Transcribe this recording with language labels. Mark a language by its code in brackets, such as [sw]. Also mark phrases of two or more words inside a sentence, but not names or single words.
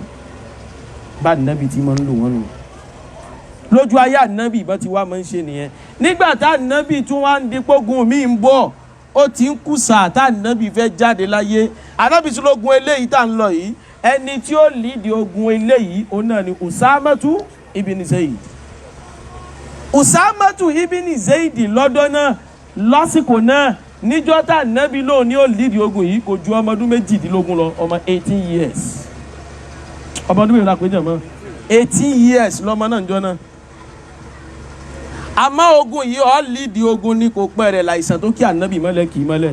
[yo] Bá Ànábì tí máa ń lò wọ́n nù. Lójú ayé Ànábì ìbọn ti wá máa ń ṣe nìyẹn. Nígbà tá Ànábì tún wá ń dipógun míì ń bọ̀ ó ti ń kú sáà tá Ànábì fẹ́ jáde láyé. Ànábì tí lógun eléyìí tá ń lọ yìí ẹni tí ó lídìí ogun eléyìí òun náà ni Usamatu ibn Zayd. Usamatu ibn Zayd lọ́dọ̀ náà lásìkò náà níjọ́ tá Ànábì lóun ní ó lídìí ogun yìí kò ju ọmọ ọdún 18 lọ ọmọ 18 years. Ọmọ ọdún mélòó la pé jàmọ́ 18 years lọ́mọ náà níjọ́ náà. Àmọ́ ogun yìí ó lídìí ogun ní kò pẹ́ rẹ̀ láìsàn tó kí Ànábì mọ́lẹ̀ kì í mọ́lẹ̀.